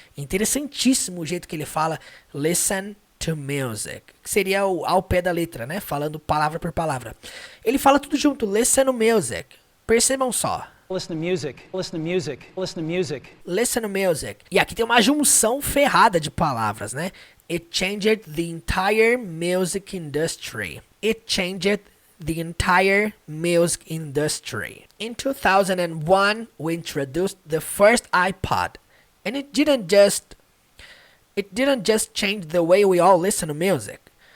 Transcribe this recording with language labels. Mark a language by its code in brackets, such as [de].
[pt] Interessantíssimo o jeito que ele fala [en] listen to music. [pt] Que seria ao pé da letra, né? Falando palavra por palavra. Ele fala tudo junto, [en] listen to music. [pt] Percebam só. [en] Listen to music, listen to music, listen to music. Listen to music. [pt] E aqui tem uma junção ferrada de palavras, né? [en] It changed the entire music industry. It changed the entire music industry. In 2001, we introduced the first iPod, and it didn't just change the way we all listen to music.